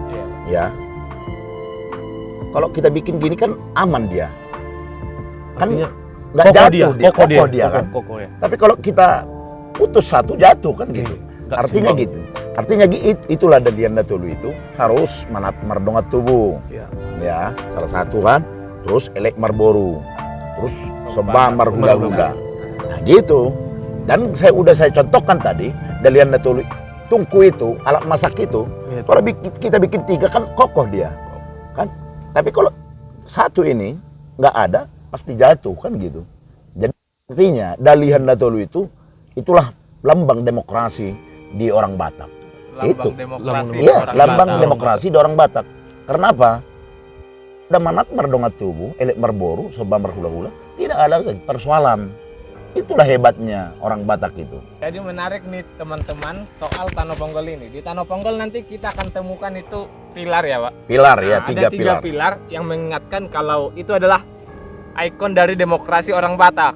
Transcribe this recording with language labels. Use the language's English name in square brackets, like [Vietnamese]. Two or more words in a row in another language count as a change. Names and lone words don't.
[Indonesian] ya. Kalau kita bikin gini kan aman dia, kan Artinya nggak kokoh jatuh dia, kokoh kokoh dia kan. kokoh ya. Tapi kalau kita putus satu jatuh kan gitu. Nggak Artinya seimbang. gitu. Artinya itulah Dalihan Natolu itu harus [Batak Toba] manat mardongat tubuh. [Indonesian] Iya. Ya, salah satu kan. Terus [Batak Toba] elek marboru. Terus soba marhula-hula. [Indonesian] Nah, gitu. Dan saya contohkan tadi Dalihan Natolu tungku itu, alat masak itu. Iya. Kalau kita bikin 3 kan kokoh dia. Kan? Tapi kalau satu ini nggak ada pasti jatuh kan gitu. Jadi artinya Dalihan Natolu itulah lambang demokrasi di orang Batak. Itu. Demokrasi Iya, orang lambang Batak. demokrasi di orang Batak. Karena apa? Ada [Batak Toba] manat mardongat tubuh, elek marboru, soba marhula-hula, [Indonesian] tidak ada lagi persoalan. Itulah hebatnya orang Batak itu. Jadi menarik nih teman-teman soal Tanah Ponggol ini. Di Tanah Ponggol nanti kita akan temukan itu pilar ya Pak. Pilar ya, Nah, 3 ada 3 pilar. pilar yang mengingatkan kalau itu adalah ikon dari demokrasi orang Batak.